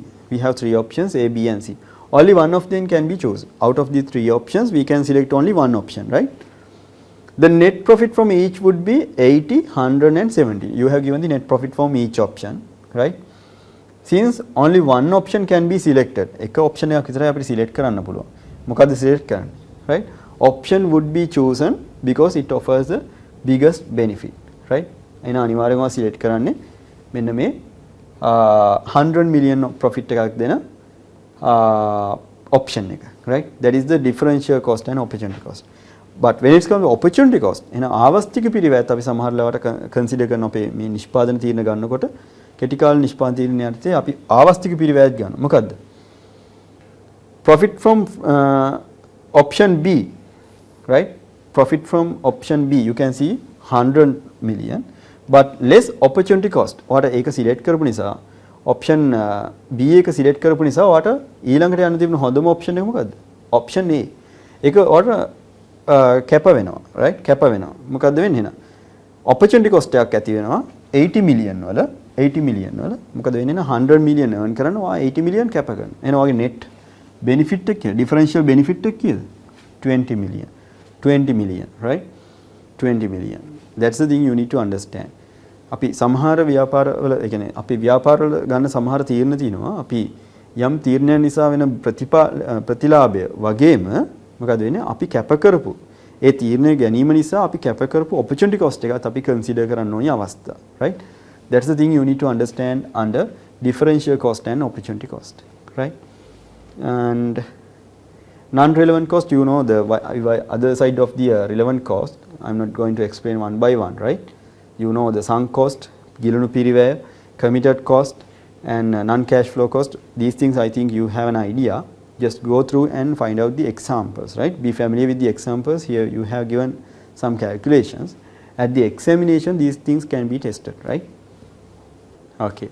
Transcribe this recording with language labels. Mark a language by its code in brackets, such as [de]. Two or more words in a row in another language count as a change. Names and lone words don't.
[en] We have 3 options A, B and C. Only one of them can be chosen. Out of the 3 options, we can select only one option, right? The net profit from each would be 80, 100 and 70. You have given the net profit from each option, right? Since only one option can be selected, [si] එක option එකක් විතරයි අපිට select කරන්න පුළුවන්. මොකද්ද select කරන්නේ, [en] right? Option would be chosen because it offers the biggest benefit, right? [si] එහෙනම් අනිවාර්යයෙන්ම select කරන්නේ මෙන්න මේ 100 million profit එකක් දෙන option එක, [en] right? That is the differential cost and opportunity cost. But when it comes to opportunity cost, [si] එහෙනම් ආවස්තික පිරිවැයත් අපි සමහර ලාවට consider කරන අපේ මේ නිෂ්පාදන තීරණ ගන්නකොට කෙටි කාල නිෂ්පාදන තීරණ යටතේ අපි ආවස්තික පිරිවැයත් ගන්නවා. මොකද්ද? [en] Profit from option B, right? Profit from option B, you can see 100 million. But less opportunity cost. [si] ඔයාට ඒක select කරපු නිසා option B එක select කරපු නිසා ඔයාට ඊළඟට යන්න තිබුණ හොඳම option එක මොකද්ද? option A. ඒක ඔයාට කැප වෙනවා, right? කැප වෙනවා. මොකද්ද වෙන්නේ එහෙනම්? [en] opportunity cost [si] එකක් ඇති වෙනවා 80 million වල 80 million වල මොකද වෙන්නේ එහෙනම් 100 million earn කරන ඔයා 80 million කැප කරනවා. එහෙනම් ඔයාගේ [en] net benefit [si] එක කියලා [en] differential benefit [si] එක කීයද? [en] 20 million. 20 million, right? 20 million. That's the thing you need to understand. [si] අපි සමහර ව්‍යාපාරවල ඒ කියන්නේ අපි ව්‍යාපාරවල ගන්න සමහර තීරණ තියෙනවා. අපි යම් තීරණයක් නිසා වෙන ප්‍රතිලාභය වගේම මොකද වෙන්නේ? අපි කැප කරපු ඒ තීරණය ගැනීම නිසා අපි කැප කරපු [en] opportunity cost [si] එකත් අපි consider කරන්න ඕනි අවස්ථා, [en] right? That's the thing you need to understand under differential cost and opportunity cost, right? And non-relevant cost, you know the other side of the relevant cost. I'm not going to explain one by one, right? You know the sunk cost, [si] ගිලුණු පිරිවැය, [en] committed cost and non-cash flow cost. These things I think you have an idea. Just go through and find out the examples, right? Be familiar with the examples. Here you have given some calculations. At the examination, these things can be tested, right? Okay.